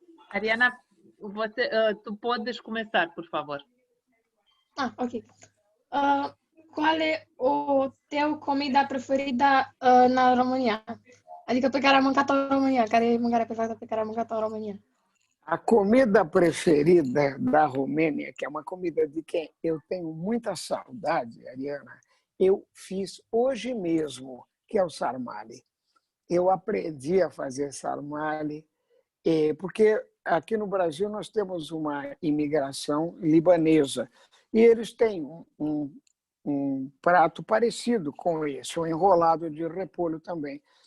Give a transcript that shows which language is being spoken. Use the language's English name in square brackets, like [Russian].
[Portuguese] Ariana, tu podes começar, por favor. Ok. Qual é o teu comida preferida na România? [Romanian] Adică pe care am mâncat-o în România. Care e mâncarea perfectă pe care am mâncat-o în România? [Portuguese] A comida preferida da Romênia, que é uma comida de quem eu tenho muita saudade, Ariana, eu fiz hoje mesmo, que é o sarmale. Eu aprendi a fazer sarmale, porque aqui no Brasil nós temos uma imigração libanesa e eles têm um prato parecido com esse, um enrolado de repolho também.